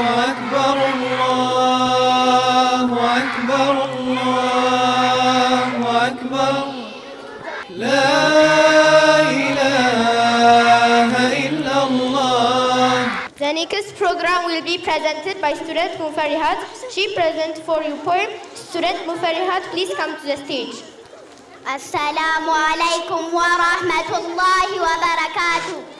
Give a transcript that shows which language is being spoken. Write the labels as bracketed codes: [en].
[ar] أكبر الله أكبر الله أكبر لا إله إلا الله. [en] The next program will be presented by student Mufarihat. She presents for you poem. Student Mufarihat, please come to the stage. [ar] السلام عليكم ورحمة الله وبركاته.